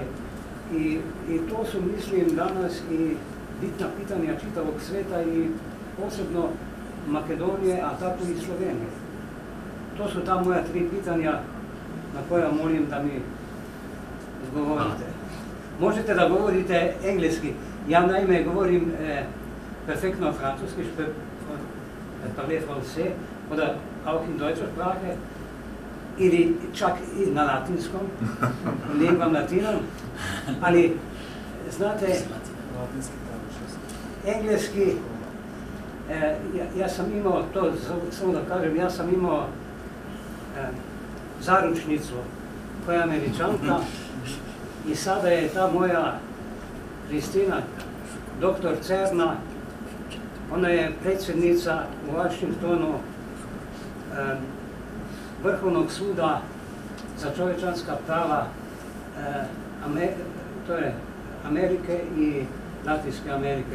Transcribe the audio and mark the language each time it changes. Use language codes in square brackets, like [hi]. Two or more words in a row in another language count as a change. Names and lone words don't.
[sr] I to su, mislim, danas i bitna pitanja čitavog sveta i posebno Makedonije, a tako i Slovenije. To su ta moja 3 pitanja na koja molim da mi odgovorite. Možete da govorite engleski. Ja naime govorim perfektno francuski, [fr] parler français, [de] oder auch in deutscher Sprache, [sr] ili čak i na latinskom, [la] lingvam latinom, [sr] ali znate, engleski, ja sam imao to, samo da kažem, ja sam imao zaručnicu koja je Američanka i sada je ta moja Kristina, doktor Cerna, ona je predsjednica u Washingtonu Vrhovnog suda za čovječanska prava to je Amerike i Latinske Amerike.